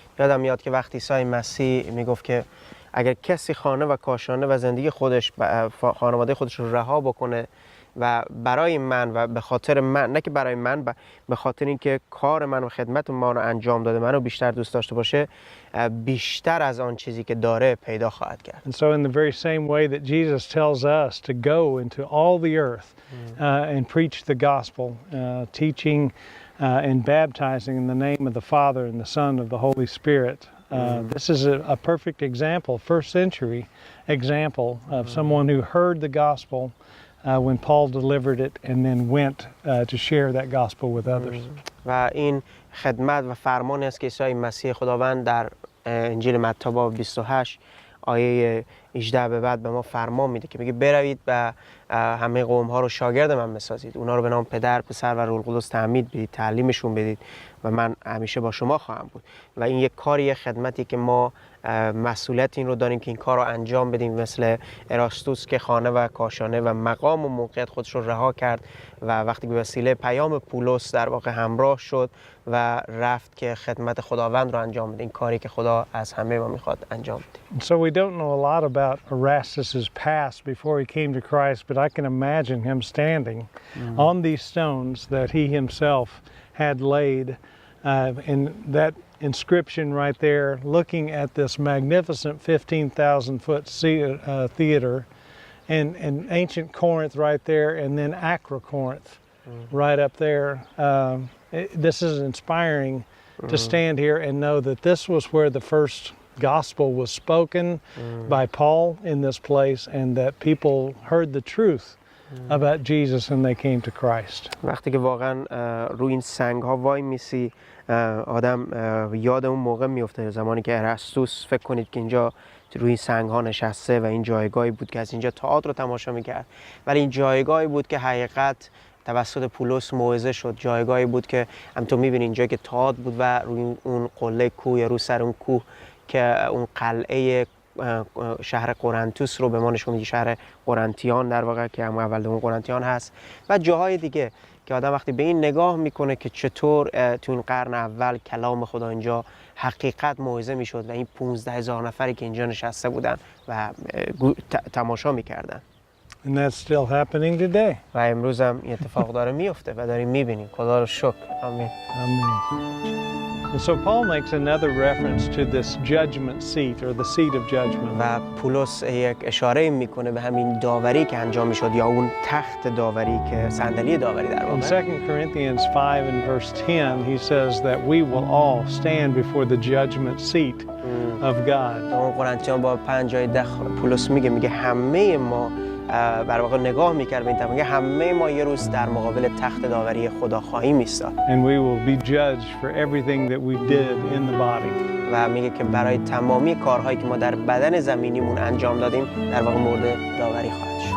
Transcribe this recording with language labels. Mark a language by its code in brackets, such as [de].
[fa] یادم میاد که وقتی عیسی مسیح میگفت که اگر کسی خانه و کاشانه و زندگی خودش خانواده خودش رو رها بکنه و برای من و به خاطر من، نه که برای من، به خاطر اینکه کار من و خدمت ما رو انجام داده، منو بیشتر دوست داشته باشه، بیشتر از آن چیزی که داره پیدا خواهد کرد. [en] And so in the very same way that Jesus tells us to go into all the earth and preach the gospel, teaching and baptizing in the name of the Father and the Son of the Holy Spirit, This is a perfect example, first century example of someone who heard the gospel when Paul delivered it and then went to share that gospel with others. [fa] و این خدمت و فرمان است که عیسی مسیح خداوند در انجیل متی باب 28 آیه 18 به بعد به ما فرمان میده که میگه بروید و همه قوم ها رو شاگرد من بسازید، اونا رو به نام پدر، پسر و روح القدس تعمید بدید، تعلیمشون بدید و من همیشه با شما خواهم بود. و این یک کاری، خدمتی که ما مسئولیت این رو داریم که این کار رو انجام بدیم، مثل اراستوس که خانه و کاشانه و مقام و موقعیت خودش رو رها کرد و وقتی به وسیله پیام پولس در واقع همراه شد و رفت که خدمت خداوند رو انجام بده، این کاری که خدا از همه ما میخواد انجام بده. [en] So we don't know a lot about Erastus's past before he came to Christ, but I can imagine him standing on these stones that he himself had laid, and that inscription right there, looking at this magnificent 15,000-foot theater, and ancient Corinth right there, and then Acra Corinth right up there. This is inspiring to stand here and know that this was where the first gospel was spoken by Paul in this place, and that people heard the truth about Jesus and they came to Christ. [fa] وقتی که واقعا روی این سنگ ها وای میسی، آدم یاد اون موقع میفته، زمانی که ارسطوس، فکر کنید که اینجا روی سنگ ها نشسته و این جایگاهی بود که از اینجا تئاتر رو تماشا میکرد، ولی این جایگاهی بود که حقیقت توسط پولس موعظه شد، جایگاهی بود که همونطور میبینید اینجا که تئاتر بود و روی اون قله کوه یا رو سر اون کوه که اون قلعه شهر قرنتس رو به ما نشون میده، شهر قرنتیان در واقع که هم اول دوم قرنتیان هست و جاهای دیگه که آدم وقتی به این نگاه میکنه که چطور تو این قرن اول کلام خدا اینجا حقیقت موعظه میشد و این 15,000 نفری که اینجا نشسته بودن و تماشا میکردن. [en] And that's still happening today. [fa] و امروز هم این اتفاق داره میفته و داریم میبینیم. خدا رو شکر. آمین. [en] Amen. And so Paul makes another reference to this judgment seat or the seat of judgment. [fa] و پولس یک اشاره میکنه به همین داوری که انجام میشد یا اون تخت داوری که صندلی داوری در [en] In [fa] واقع. [en] 2 Corinthians 5 and verse 10, he says that we will all stand before the judgment seat of God. [fa] اون قرنتیان با 5 آیه 10 پولس میگه همه ما بر واقع نگاه میکرد به این طرف، میگه همه ما یه روز در مقابل تخت داوری خدا خواهیم ایستاد. [en] And we will be judged for everything that we did in the body. [fa] و میگه که برای تمامی کارهایی که ما در بدن زمینیمون انجام دادیم در واقع مورد داوری خواهیم.